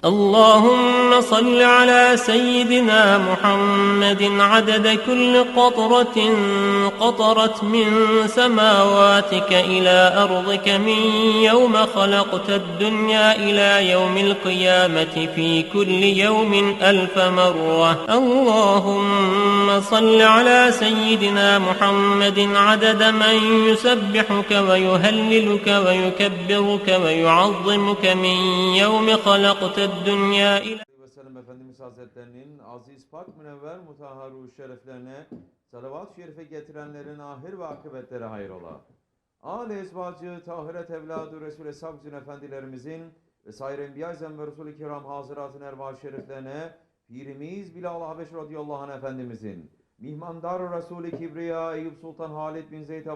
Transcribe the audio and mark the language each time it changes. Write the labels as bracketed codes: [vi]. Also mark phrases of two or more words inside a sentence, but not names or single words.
[ar] اللهم صل على سيدنا محمد عدد كل قطرة قطرت من سماواتك إلى أرضك من يوم خلقت الدنيا إلى يوم القيامة في كل يوم 1000 مرة. اللهم صل على سيدنا محمد عدد من يسبحك ويهللك ويكبرك ويعظمك من يوم خلقت الدنيا إلى [tr] Efendimiz Hazretlerinin aziz, pak, münevver, mutahharu şereflerine salavat-ı şerife getirenlerin ahir ve akıbetleri hayrola. Âl-i ezvacı, tahiret evladı Resul-i Sabzün Efendilerimizin ve sair Enbiya-i Zem ve Resul-i Kiram hazıratın ervah-ı şeriflerine Pirimiz Bilal-i Habeş radıyallahu anh Efendimizin Mihmandar Resul-i Kibriya Eyüp Sultan Halid bin Zeyd